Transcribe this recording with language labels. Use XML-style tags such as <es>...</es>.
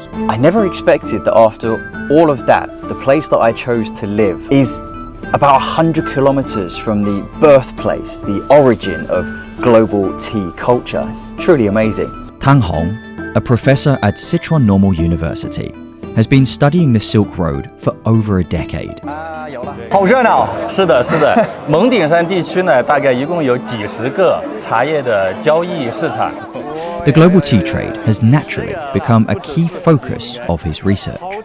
<en>I never expected that after all of that, the place that I chose to live is about 100 kilometers from the birthplace, the origin of global tea culture. It's truly amazing. Tang Hong, a professor at Sichuan Normal University, has been studying the Silk Road for over a decade.</en> <zh>好热闹。是的，是的，蒙顶山地区呢，大概一共有几十个茶叶的交易市场。</zh> <en>The global tea trade has naturally become a key focus of his research.</en>